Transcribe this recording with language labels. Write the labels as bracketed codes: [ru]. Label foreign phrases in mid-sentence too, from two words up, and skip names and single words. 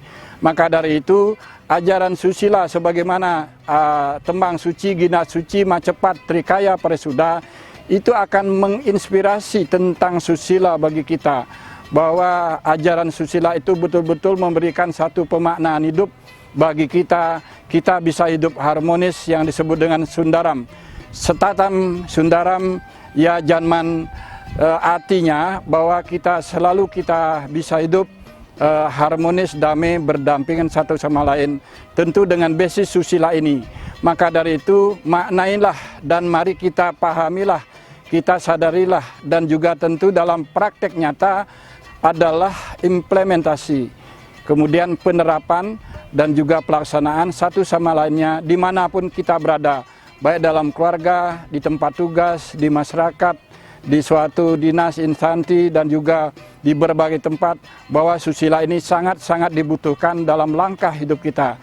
[id] Maka dari itu, ajaran susila sebagaimana tembang suci, gina suci, macepat, trikaya parisuda, itu akan menginspirasi tentang susila bagi kita, bahwa ajaran susila itu betul-betul memberikan satu pemaknaan hidup bagi kita. Kita bisa hidup harmonis yang disebut dengan sundaram. [sa] Setatam sundaram ya janman, [id] artinya bahwa kita selalu kita bisa hidup harmonis, damai, berdampingan satu sama lain, tentu dengan basis susila ini. Maka dari itu maknailah dan mari kita pahamilah, kita sadarilah, dan juga tentu dalam praktek nyata adalah implementasi, kemudian penerapan dan juga pelaksanaan satu sama lainnya dimanapun kita berada, baik dalam keluarga, di tempat tugas, di masyarakat, di suatu dinas, instansi, dan juga di berbagai tempat, bahwa susila ini sangat-sangat dibutuhkan dalam langkah hidup kita.